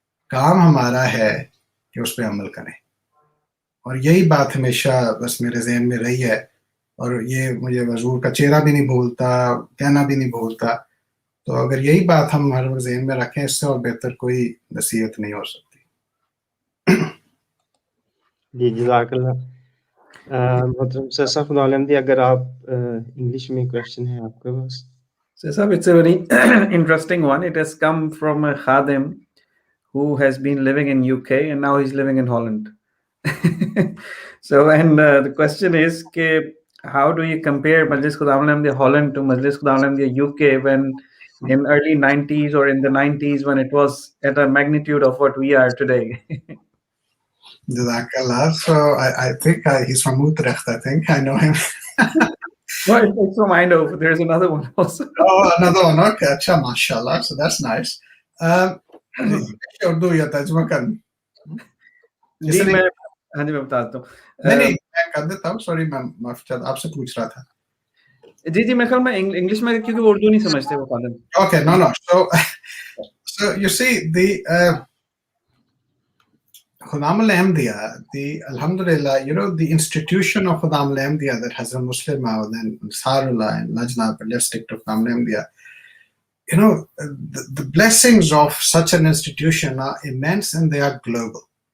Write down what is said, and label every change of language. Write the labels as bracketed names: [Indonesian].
[Hindi] काम हमारा है कि उस पर अमल करें, और यही बात हमेशा बस मेरे जहन में रही है, और ये मुझे हजूर का चेहरा भी नहीं भूलता, कहना भी नहीं भूलता। तो अगर यही बात हम हर वक्त जहन में रखें, इससे और बेहतर कोई नसीहत नहीं हो सकती। जी, जज़ाकल्लाह। मतलब ससा खुदावंदी, अगर आप इंग्लिश में क्वेश्चन है आपके पास? [English] So, sir, it's a very interesting one. It has come from a khadim who has been living in UK and now he's living in Holland. So, and the question is, how do you compare Majlis Khudaamul Holland to Majlis Khudaamul UK when in early 90s or in the 90s when it was at a magnitude of what we are today? Jazakallah. So I think he's from Utrecht. I think I know him. No, it's from Eindhoven. There's another one also. Oh, another one. Okay, acha, mashallah. So that's nice. [Hindi] Urdu या तर्जुमा कर जी मैं हाँ जी मैं बताता हूँ नहीं मैं कर देता हूँ सॉरी मैं माफ आपसे पूछ रहा था जी जी मैं मैं इंग्लिश में क्योंकि वो उर्दू नहीं समझते वो father [English] okay no so you see the Khudam al-Ahmadiyya, the Alhamdulillah, you know, the institution of Khudam al-Ahmadiyya that Hazrat Muslim Maud and Sarullah and Lajna, but let's stick to Khudam al-Ahmadiyya. You know, the blessings of such an institution are immense and they are global.